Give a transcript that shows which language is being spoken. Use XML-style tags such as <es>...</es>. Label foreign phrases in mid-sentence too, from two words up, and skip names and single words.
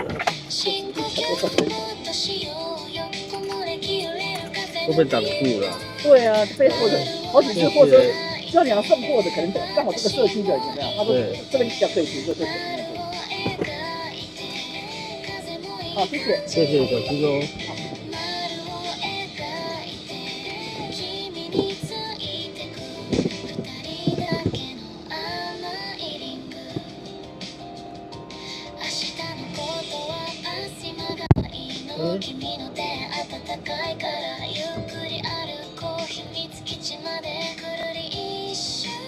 <zh>都被挡住了。对啊，被货的好几次货车，只要你要送货的，可能刚好这个社区的有没有？他说这边比较可以停，就这边。好，谢谢。谢谢小师兄。</zh> <ja>君の手温かいからゆっくり歩こう秘密基地までくるり一周</ja>